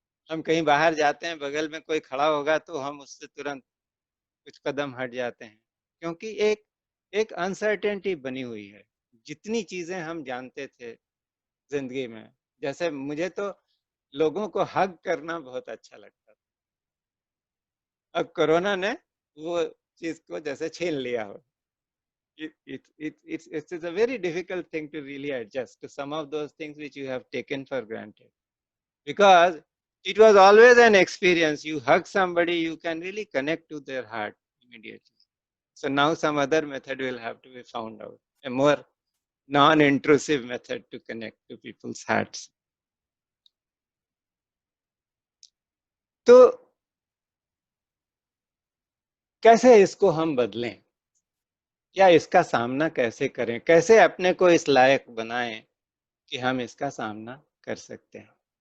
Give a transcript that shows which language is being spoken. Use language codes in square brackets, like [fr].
[hi] हम कहीं बाहर जाते हैं, बगल में कोई खड़ा होगा तो हम उससे तुरंत कुछ कदम हट जाते हैं, क्योंकि एक अनसर्टेनिटी बनी हुई है। जितनी चीजें हम जानते थे जिंदगी में, जैसे मुझे तो लोगों को हग करना बहुत अच्छा लगता था, अब कोरोना ने वो चीज को जैसे छीन लिया हो। [en] It's a very difficult thing to really adjust to some of those things which you have taken for granted, because it was always an experience. You hug somebody, you can really connect to their heart immediately. So now some other method will have to be found out, a more non-intrusive method to connect to people's hearts. [hi] तो कैसे इसको हम बदलें, या इसका सामना कैसे करें, कैसे अपने को इस लायक बनाएं कि हम इसका सामना कर सकते हैं।